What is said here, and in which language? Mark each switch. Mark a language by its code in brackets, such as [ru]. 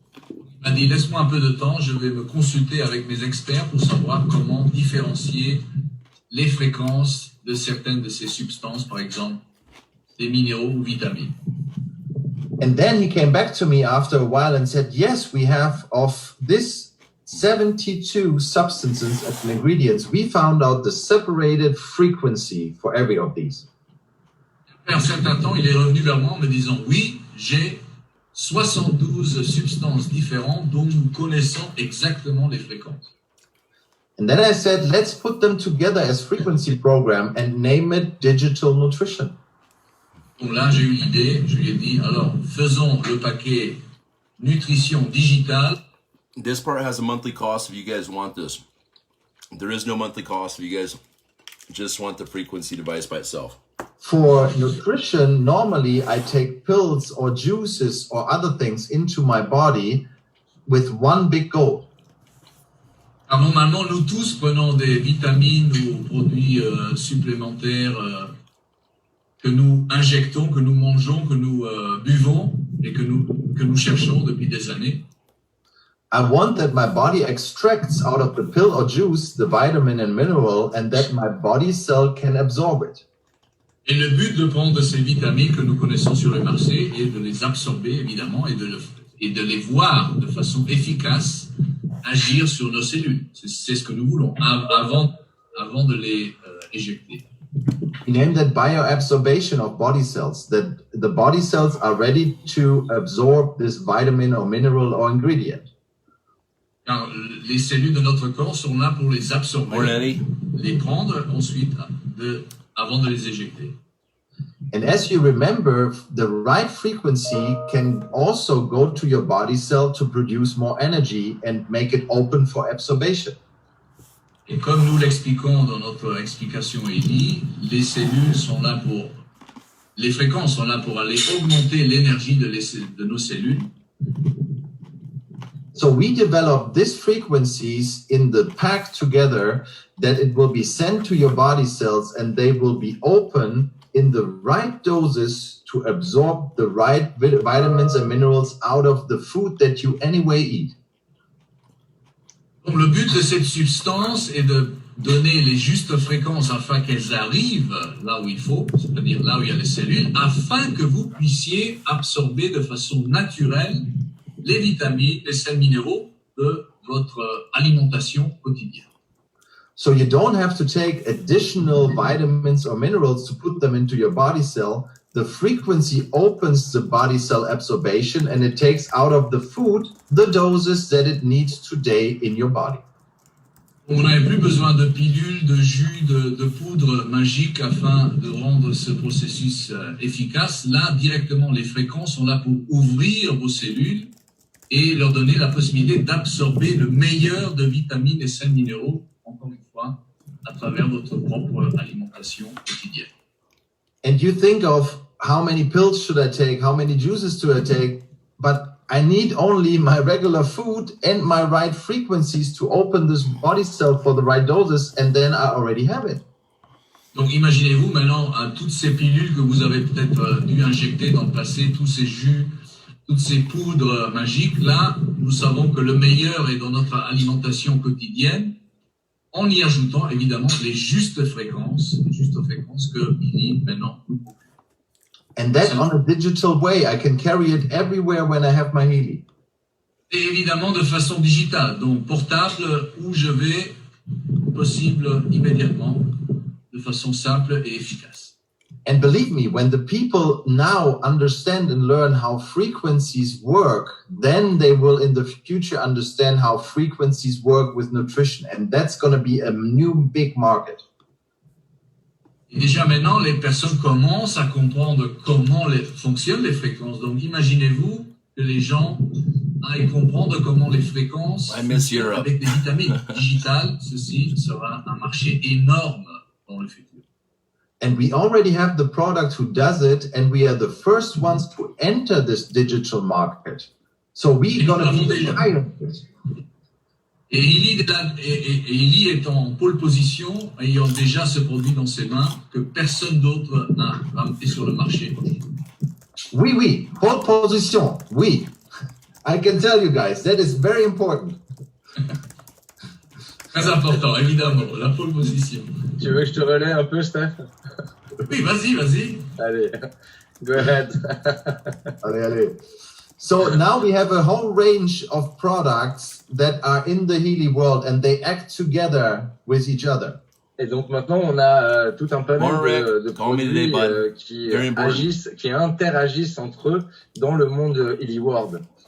[fr] Il m'a dit, laisse-moi un peu de temps, je vais me consulter avec mes experts pour savoir comment différencier les fréquences de certaines de ces substances, par exemple des minéraux ou vitamines. [en] And then he came back to me after a while and said, yes, we have of this 72 substances and ingredients, we found out the separated frequency for every of these. [fr] Après un certain temps, il est revenu vers moi en me disant, oui, j'ai 72 substances différentes dont nous connaissons exactement les fréquences. [en] And then I said, let's put them together as frequency program and name it digital nutrition. [fr] Donc là, j'ai eu l'idée, je lui ai dit, alors faisons le paquet nutrition digitale. [en] This part has a monthly cost if you guys want this. There is no monthly cost if you guys just want the frequency device by itself. For nutrition, normally I take pills or juices or other things into my body with one big goal. [fr] Alors, normalement, nous tous prenons des vitamines ou produits supplémentaires que nous injectons, que nous mangeons, que nous buvons et que nous cherchons depuis des années. [en] I want that my body extracts out of the pill or juice the vitamin and mineral and that my body cell can absorb it. [fr] Et le but de prendre ces vitamines que nous connaissons sur le marché est de les absorber, évidemment, et de les voir de façon efficace agir sur nos cellules. C'est ce que nous voulons avant de les éjecter. [en] We name that bioabsorption of body cells, that the body cells are ready to absorb this vitamin or mineral or ingredient. [fr] Car les cellules de notre corps sont là pour les absorber, les prendre ensuite avant de les éjecter. [en] And as you remember, the right frequency can also go to your body cell to produce more energy and make it open for absorption. [fr] Et comme nous l'expliquons dans notre explication ELI, les cellules sont là les fréquences sont là pour aller augmenter l'énergie de nos cellules. [en] So we develop these frequencies in the pack together that it will be sent to your body cells and they will be open in the right doses to absorb the right vitamins and minerals out of the food that you anyway eat. [fr] Donc le but de cette substance est de donner les justes fréquences afin qu'elles arrivent là où il faut, c'est-à-dire là où il y a les cellules, afin que vous puissiez absorber de façon naturelle les vitamines, les sels minéraux de votre alimentation quotidienne. [en] So you don't have to take additional vitamins or minerals to put them into your body cell. The frequency opens the body cell absorption and it takes out of the food the doses that it needs today in your body. [fr] On n'avait plus besoin de pilules, de jus, de poudre magique afin de rendre ce processus efficace. Là, directement, les fréquences sont là pour ouvrir vos cellules et leur donner la possibilité d'absorber le meilleur de vitamines et sels minéraux, encore une fois, à travers votre propre alimentation quotidienne. [en] And you think of how many pills should I take, how many juices do I take, but I need only my regular food and my right frequencies to open this body cell for the right doses, and then I already have it. [fr] Donc imaginez-vous maintenant à toutes ces pilules que vous avez peut-être dû injecter dans le passé, tous ces jus, toutes ces poudres magiques. Là, nous savons que le meilleur est dans notre alimentation quotidienne, en y ajoutant évidemment les justes fréquences que Billy maintenant nous procure. [en] And that on a digital way, I can carry it everywhere when I have my Healy. [fr] Et évidemment de façon digitale, donc portable, où je vais, possible immédiatement, de de façon simple et efficace. [en] And believe me, when the people now understand and learn how frequencies work, then they will in the future understand how frequencies work with nutrition. And that's going to be a new big market. [fr] Et déjà maintenant, les personnes commencent à comprendre comment fonctionnent les fréquences. Donc imaginez-vous que les gens aillent comprendre comment les fréquences [en] I miss Europe. [fr] avec des vitamines digitales. Ceci sera un marché énorme dans le futur. [en] And we already have the product who does it, and we are the first ones to enter this digital market. So we're going to be pioneers. [fr] Et Illy est en pole position, ayant déjà ce produit dans ses mains que personne d'autre n'a ramené sur le marché aujourd'hui. Oui, pole position, oui. [en] I can tell you guys, that is very important. [fr] Très important, évidemment, la pole position. Tu veux que je te relaie un peu, Steph? Oui, vas-y. Allez, [en] go ahead. [fr] Allez. [en] So now we have a whole range of products that are in the Healy world and they act together with each other. [fr] Et donc maintenant, on a tout un panel de [en] Call me today, bud. [fr] qui [en] Very important. [fr] agissent, qui interagissent entre eux dans le monde Healy World.